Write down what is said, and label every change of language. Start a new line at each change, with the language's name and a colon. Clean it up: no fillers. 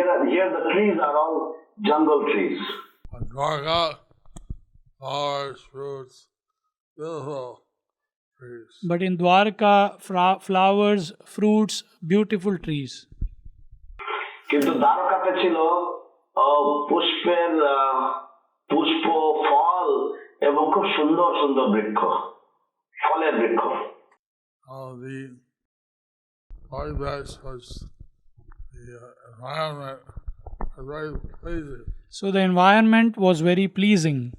English: Here the trees are all jungle trees. Dwarka, flowers, fruits, beautiful trees. But in Dwarka, flowers, fruits, beautiful trees.
Bangla: কিন্তু দ্বারকাতে ছিল পুষ্পের পুষ্প, ফল এবং খুব সুন্দর সুন্দর বৃক্ষ, ফলের বৃক্ষ।
English: The paribesh was the environment was very pleasing. So the environment was very pleasing.